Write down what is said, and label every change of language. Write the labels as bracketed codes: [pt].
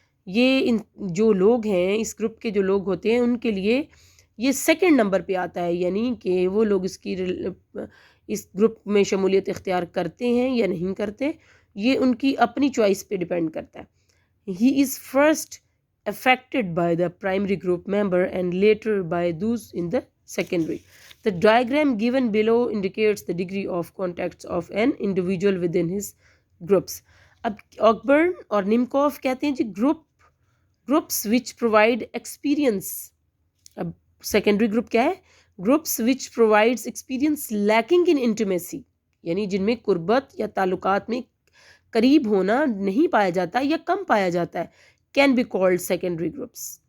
[ur] یہ جو لوگ ہیں اس گروپ کے جو لوگ ہوتے ہیں ان کے لیے یہ سیکنڈ نمبر پہ آتا ہے، یعنی کہ وہ لوگ اس گروپ میں شمولیت اختیار کرتے ہیں یا نہیں کرتے، یہ ان کی اپنی چوائس پہ ڈیپینڈ کرتا ہے۔ [en] He is first affected by the primary group member and later by those in the secondary. The diagram given below indicates the degree of contacts of an individual within his groups. [ur] اب آکبرن اور نیمکوف کہتے ہیں جی [en] groups which provide experience. [ur] اب secondary group کیا ہے؟ [en] groups which provides experience lacking in intimacy، [ur] یعنی جن میں قربت یا تعلقات میں قریب ہونا نہیں پایا جاتا یا کم پایا جاتا ہے، [en] can be called secondary groups.